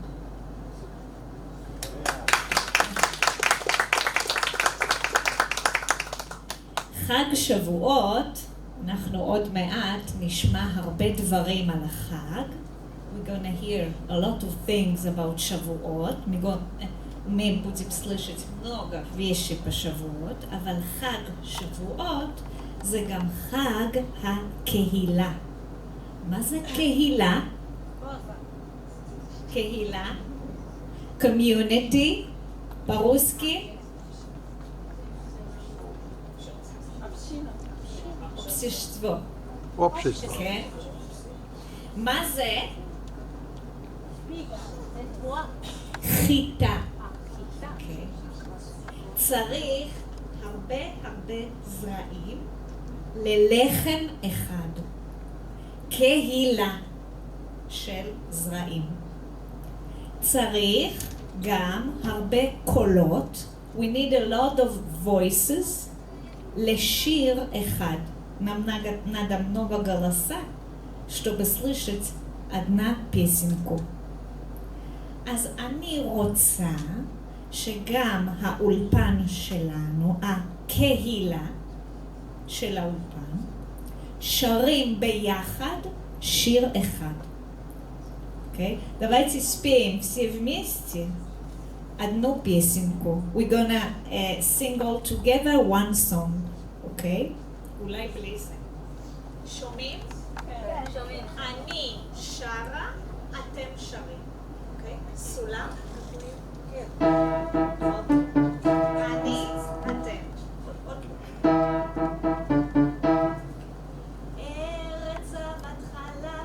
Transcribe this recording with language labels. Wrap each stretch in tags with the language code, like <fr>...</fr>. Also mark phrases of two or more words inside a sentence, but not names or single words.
<he>חג שבועות, אנחנו עוד מעט נשמע הרבה דברים על החג.</he> <en>We're going to hear a lot of things about שבועות.</en> <ru>Мы будем слышать много вещей по שבועות,</ru> <he>אבל חג שבועות זה גם חג הקהילה. מה זה קהילה? קהילה,</he> <en>community,</en> <ru>по-русски. общество. общество.</ru> <he>כן. מה זה? חיטה. צריך הרבה זרעים ללחם אחד. קהילה של זרעים. צריך גם הרבה קולות.</he> <en>We need a lot of voices</en> <he>לשיר אחד.</he> <ru>Нам надо много голоса, чтобы слышать одна песенку.</ru> <he>אז אני רוצה שגם האולפן שלנו, הקהילה של האולפן, שרים ביחד שיר אחד. Okay?</he> <ru>Давайте спеем все вместе одну песенку.</ru> <en>We're gonna sing all together one song.</en> <he>Okay? אולי בלי זה. שומעים? כן. שומעים. אני שרה, אתם שרים. אוקיי? סולם? כן. אני, אתם. ארץ זבת חלב.</he>